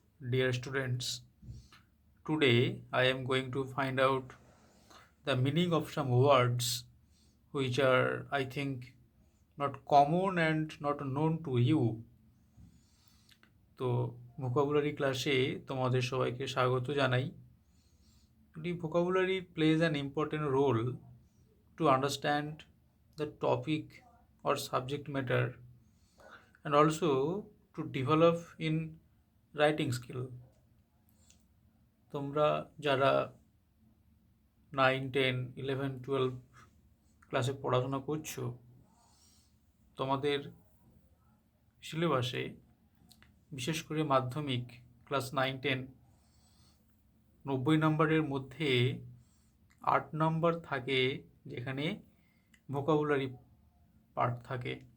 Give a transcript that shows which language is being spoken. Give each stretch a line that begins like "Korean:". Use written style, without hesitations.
English: Dear students, today I am going to find out the meaning of some words which are, I think, not common and not known to you.
Bangla: তো vocabulary ক্লাসে তোমাদের সবাইকে স্বাগত জানাই।
English: The vocabulary plays an important role to understand the topic or subject matter and also to develop in writing skill.
Bangla: তোমরা যারা 9, 10, 11, 12 ক্লাসে পড়াশোনা করছো, তোমাদের সিলেবাসে বিশেষ করে মাধ্যমিক ক্লাস 9, 10 90 নম্বরের মধ্যে 8 নম্বর থাকে যেখানে ভোকাবুলারি পার্ট থাকে।